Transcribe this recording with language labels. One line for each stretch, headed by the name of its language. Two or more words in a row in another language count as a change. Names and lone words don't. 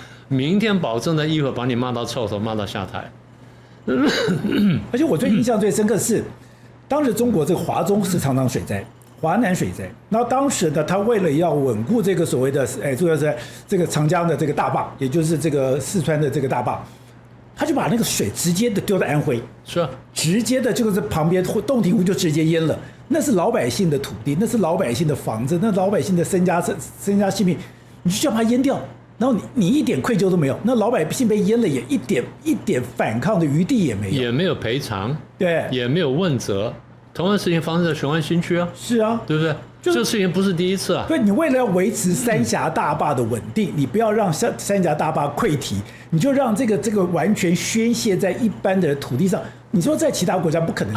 Chinese: 明天保證在議會把你罵到臭頭，罵到下台。而且我最印象最深刻的是，當時中國這個華中是常常水災，華南水災。然後當時呢，他為了要穩固這個所謂的主要是這個長江的這個大壩，也就是這個四川的這個大壩，他就把那個水直接的丟到安徽，是啊，直接的就是旁邊洞庭湖就直接淹了。那是老百姓的土地，那是老百姓的房子，那老百姓的身家性命，你就叫把它淹掉。然後你一點愧疚都沒有，那老百姓被淹了也一點反抗的餘地也沒有，也沒有賠償，對，也沒有問責。同樣事情發生在雄安新區啊，是啊，對不對？這個事情不是第一次啊。对，你為了要維持三峽大壩的穩定，你不要讓三峽大壩潰堤，你就讓這個完全宣洩在一般的土地上。你說在其他國家不可能這樣。